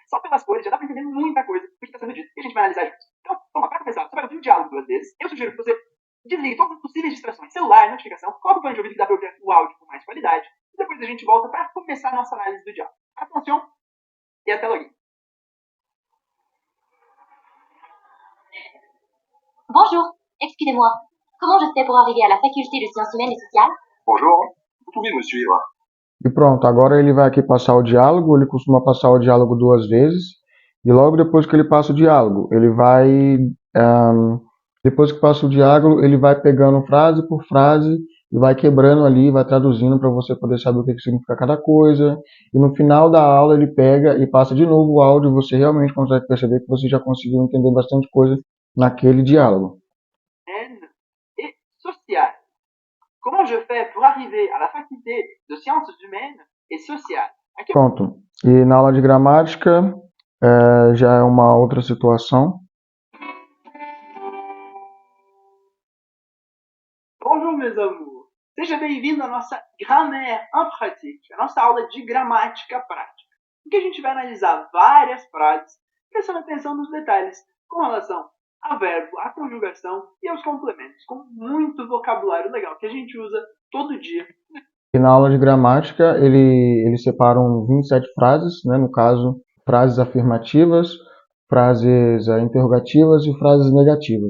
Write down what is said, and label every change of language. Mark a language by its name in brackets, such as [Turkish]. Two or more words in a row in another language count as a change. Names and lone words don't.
[Portuguese] Só pelas cores já dá para entender muita coisa do que está sendo dito. E a gente vai analisar juntos. Então, vamos lá, para começar, você vai ouvir o diálogo duas vezes. Eu sugiro que você desligue todas as possíveis distrações, celular, notificação, coloque o fone de ouvido que dá para ouvir o áudio com mais qualidade. E depois a gente volta para começar a nossa análise do diálogo. Atenção e até logo. [French] Bonjour, excusez-moi. Comment je fais pour arriver à la faculté de sciences humaines et sociales? Bonjour, vous pouvez me suivre. [Portuguese] E pronto, agora ele vai aqui passar o diálogo, ele costuma passar o diálogo duas vezes, e logo depois que ele passa o diálogo, ele vai, depois que passa o diálogo, ele vai pegando frase por frase, e vai quebrando ali, vai traduzindo para você poder saber o que significa cada coisa, e no final da aula ele pega e passa de novo o áudio, e você realmente consegue perceber que você já conseguiu entender bastante coisa naquele diálogo. [French] Et sociale. Comment je fais pour arriver à la faculté de sciences humaines et sociales? [Portuguese] Aqui... Pronto. E na aula de gramática já é uma outra situação. Bonjour, meus amours. Seja bem-vindo à nossa Grammaire en pratique, a nossa aula de gramática prática, em que a gente vai analisar várias frases, prestando atenção nos detalhes com relação a verbo, a conjugação e aos complementos, com muito vocabulário legal que a gente usa todo dia. E na aula de gramática eles separam 27 frases, né, no caso, frases afirmativas, frases interrogativas e frases negativas.